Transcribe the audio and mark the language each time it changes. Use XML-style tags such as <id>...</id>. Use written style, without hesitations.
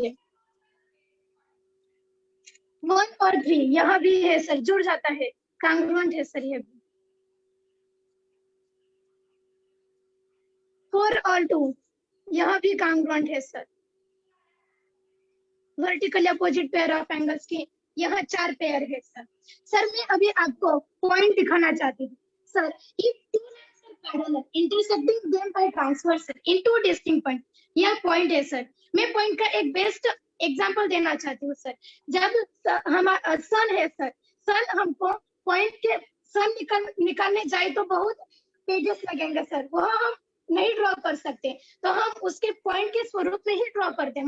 <hi>ये 1 और 3 यह भी है सर, जुड़ जाता है, कांग्रुएंट है सर। ये भी 4 और 2 यह भी कांग्रुएंट है sir. Vertically opposite pair of angles की यहाँ 4 पेयर है सर। सर मैं अभी आपको पॉइंट दिखाना चाहती हूँ।</hi> <en>sir if two lines are parallel intersecting them by transversal in two distinct points,</en> <hi>यह पॉइंट है सर। मैं पॉइंट का एक बेस्ट एग्जांपल देना चाहती हूँ सर। जब हमारा सन है सर, सन हमको पॉइंट के सन निकालने जाए तो बहुत पेजेस लगेंगे सर, वह हम नहीं ड्रॉ कर सकते, तो हम उसके पॉइंट के स्वरूप में ही ड्रॉ करते हैं।</hi>